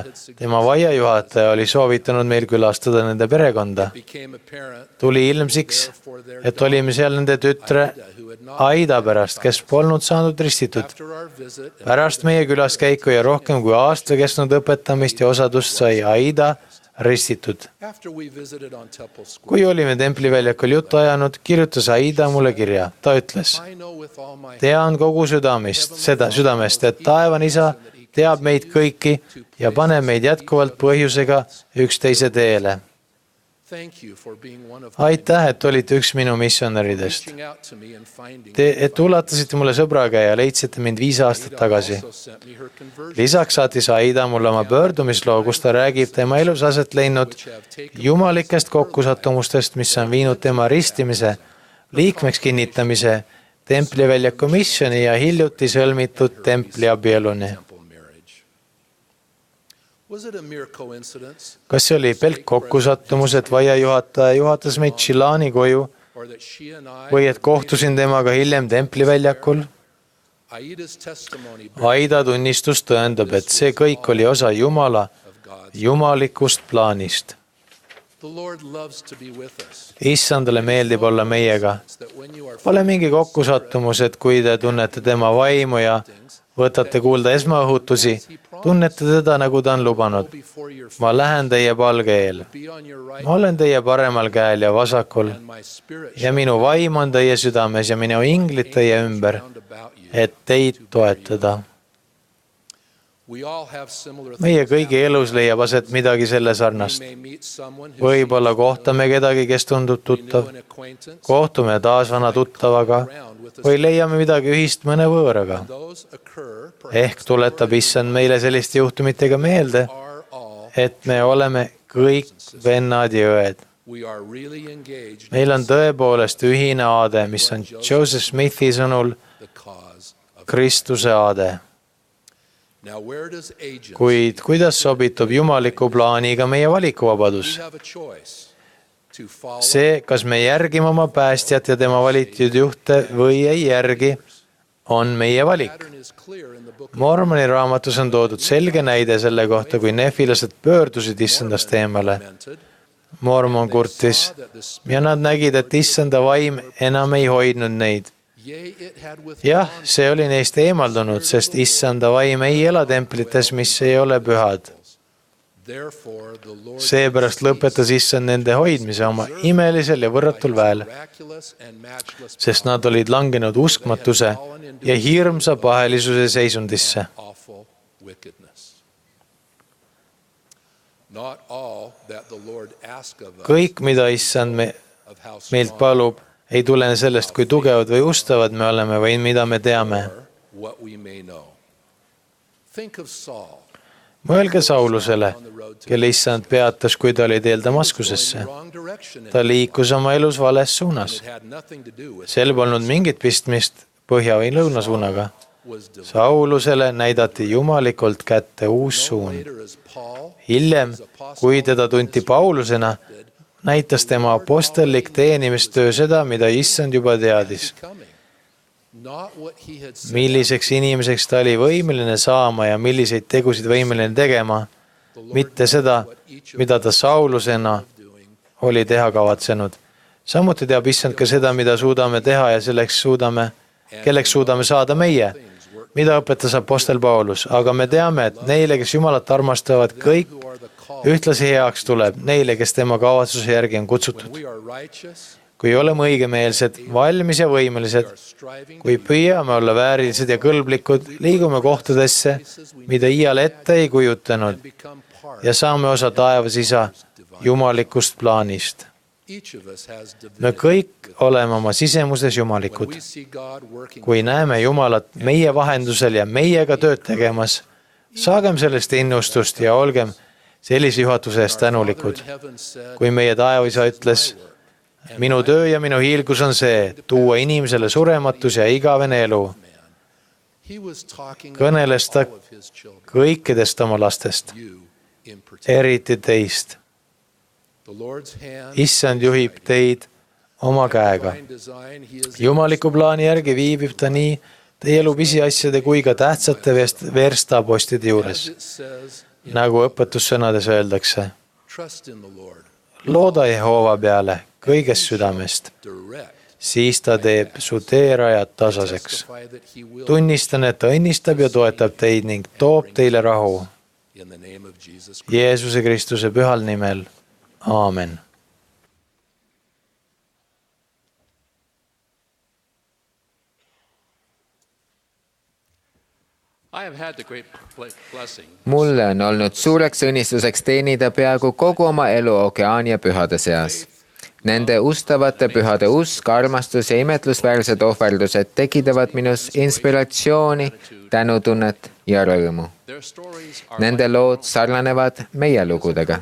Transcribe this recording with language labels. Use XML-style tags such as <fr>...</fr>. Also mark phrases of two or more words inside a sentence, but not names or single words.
<et>Tema vaiajuhataja oli soovitanud meil külastada nende perekonda. Tuli ilmsiks, et olime seal nende tütre Aida pärast, kes polnud saanud ristitud. Pärast meie külaskäiku ja rohkem kui aasta kestnud õpetamist ja osadust sai Aida ristitud.</et> <en>After we visited on Temple Square,</en> <et>kui olime templiväljakul juttu ajanud, kirjutas Aida mulle kirja. Ta ütles,</et> <en>I know with all my</en> <et>tean kogu südamest, et taevane isa teab meid kõiki ja paneb meid jätkuvalt põhjusega üksteise teele.</et> <en>thank you for being one of</en> <et>Aitäh, et olite üks minu missionäridest.</et> <en>reaching out to me and finding</en> <et>Et ulatasite mulle sõbra käe ja leidsite mind 5 aastat tagasi.</et> <en>also sent me her conversion,</en> <et>Lisaks saatis Aida mulle oma pöördumisloo, kus ta räägib tema elus aset leidnud jumalikest kokkusattumustest, mis on viinud tema ristimise, liikmeks kinnitamise, templiväljaku missiooni ja hiljuti sõlmitud templi abieluni.</et> <en>temple marriage. Was it a mere coincidence</en> <et>Kas see oli pelk kokkusattumus, et vaiajuhataja juhatas meid Chilani koju</et> <en>or that she and I</en> <et>või et kohtusin temaga hiljem templiväljakul?</et> <en>Aida's testimony</en> <et>Aida tunnistus tõendab, et see kõik oli osa Jumala</et> <en>of God's.</en> <et>jumalikust plaanist.</et> <en>The Lord loves to be with us.</en> <et>Issandale meeldib olla meiega.</et> <en>That when you are</en> <et>Pole mingi kokkusattumus, et kui te tunnete tema vaimu ja võtate kuulda esmaõhutusi, tunnete teda, nagu ta on lubanud.</et> <en>before your</en> <et>Ma lähen teie palge eel.</et> <en>be on your right</en> <et>Ma olen teie paremal käel ja vasakul</et> <en>and my spirit</en> <et>ja minu vaim on teie südames ja minu inglid teie ümber,</et> <en>round about you.</en> <et>et teid toetada.</et> <en>We all have similar</en> <et>Meie kõigi elus leiab aset midagi selle sarnast.</et> <en>may meet someone who</en> <et>Võib-olla kohtame kedagi, kes tundub tuttav,</et> <en>an acquaintance.</en> <et>kohtume taas vana tuttavaga või leiame midagi ühist mõne võõraga.</et> <en>Those occur</en> <et>Ehk tuletab issand meile selliste juhtumitega meelde,</et> <en>are all</en> <et>et me oleme kõik vennad ja õed.</et> <en>we are really engaged</en> <et>Meil on tõepoolest ühine aade, mis on Joseph Smithi sõnul</et> <en>the cause of.</en> <et>Kristuse aade.</et> <en>Now where does agents</en> <et>Kuid kuidas sobitub jumaliku plaaniga meie valikuvabadus?</et> <en>we have a choice to follow</en> <et>See, kas me järgime oma päästjat ja tema valitud juhte või ei järgi, on meie valik.</et> <en>pattern is clear in the book of</en> <et>Mormoni raamatus on toodud selge näide selle kohta, kui nefilased pöördusid issandast eemale.</et> <en>Lamented,</en> <et>Mormon kurtis</et> <en>that the</en> <et>ja nad nägid, et issanda vaim enam ei hoidnud neid.</et> <en>yea it had with</en> <et>Jah, see oli neist eemaldunud, sest issanda vaim ei ela templites, mis ei ole pühad.</et> <en>therefore the Lord</en> <et>Seepärast lõpetas issand nende hoidmise oma imelisel ja võrratul väel,</et> <en>miraculous and matchless</en> <et>sest nad olid langenud uskmatuse ja hirmsa pahelisuse seisundisse.</et> <en>awful wickedness. Not all that the Lord asks of us</en> <et>Kõik, mida issand</et> <en>of how</en> <et>meilt</et> <en>strong</en> <et>palub, ei tulene sellest, kui tugevad või ustavad me oleme või mida me teame.</et> <en>or what we may know. Think of Saul,</en> <et>Mõelge Saulusele, kelle issand peatas, kui ta oli teel Damaskusesse.</et> <en>wrong direction, and</en> <et>Ta liikus oma elus vales suunas.</et> <en>it had nothing to do with</en> <et>Sel polnud mingit pistmist põhja või lõunasuunaga.</et> <en>was divine.</en> <et>Saulusele näidati jumalikult kätte uus suund.</et> <en>Later as Paul</en> <et>Hiljem, kui teda tunti Paulusena, näitas tema apostellik teenimistöö seda, mida issand juba teadis.</et> <en>coming, not what he had said.</en> <et>Milliseks inimeseks ta oli võimeline saama ja milliseid tegusid võimeline tegema, mitte seda, mida ta Saulusena oli teha kavatsenud. Samuti teab issand ka seda, mida suudame teha ja kelleks suudame saada meie, mida õpetas apostel Paulus, aga me teame, et neile, kes Jumalat armastavad, kõik ühtlasi heaks tuleb, neile, kes tema kavatsuse järgi on kutsutud.</et> <en>We are righteous,</en> <et>Kui oleme õigemeelsed, valmis ja võimelised,</et> <en>striving</en> <et>kui püüame olla väärilised ja kõlblikud, liigume kohtadesse, mida iial ette ei kujutanud</et> <en>become part.</en> <et>ja saame osa taevas isa jumalikust plaanist.</et> <en>Each of us has</en> <et>Me</et> <en>divinity.</en> <et>kõik oleme oma sisemuses jumalikud.</et> <en>We see God working.</en> <et>Kui näeme Jumalat meie vahendusel ja meiega tööd tegemas, saagem sellest innustust ja olgem sellise juhatuse eest tänulikud.</et> <en>Heaven said,</en> <et>Kui meie taevaisa ütles, minu töö ja minu hiilgus on see, tuua inimesele surematus ja igavene elu,</et> <en>he was talking</en> <et>kõneles ta</et> <en>about all of his children,</en> <et>kõikidest oma lastest,</et> <en>you in particular.</en> <et>eriti teist.</et> <en>The Lord's hand,</en> <et>Issand juhib teid oma käega.</et> <en>divine design, he is</en> <et>Jumaliku plaani järgi viibib ta nii teie elu pisiasjade kui ka tähtsate verstapostide juures,</et> <en>as it says,</en> <et>nagu õpetussõnades öeldakse.</et> <en>trust in the Lord,</en> <et>Looda Jehova peale kõigest südamest,</et> <en>direct,</en> <et>siis ta teeb su teerajad tasaseks.</et> <en>testify that he will</en> <et>Tunnistan, et ta õnnistab ja toetab teid ning toob teile rahu.</et> <en>In the name of Jesus Christ.</en> <et>Jeesuse Kristuse pühal nimel. Aamen.</et> <en>I have had the great blessing.</en> <et>Mulle on olnud suureks õnnistuseks teenida peaaegu kogu oma elu Okeaania pühade seas. Nende ustavate pühade usk, armastus ja imetlusväärsed ohverdused tekitavad minus inspiratsiooni, tänutunnet ja rõõmu. Nende lood sarnanevad meie lugudega.</et>